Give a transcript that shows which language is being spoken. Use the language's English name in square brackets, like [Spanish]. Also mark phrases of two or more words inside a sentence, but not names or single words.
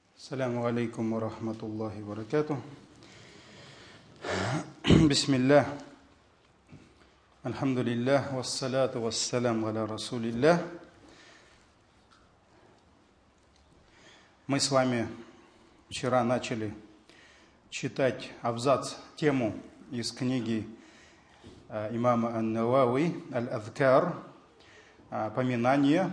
[Arabic] السلام عليكم و رحمة الله و بركاته. بسم الله. الحمد لله. والصلاة والسلام على رسول الله. [Russian] Мы с вами вчера начали читать абзац, тему из книги имама ан-Навави «Аль-Адхкар», поминание.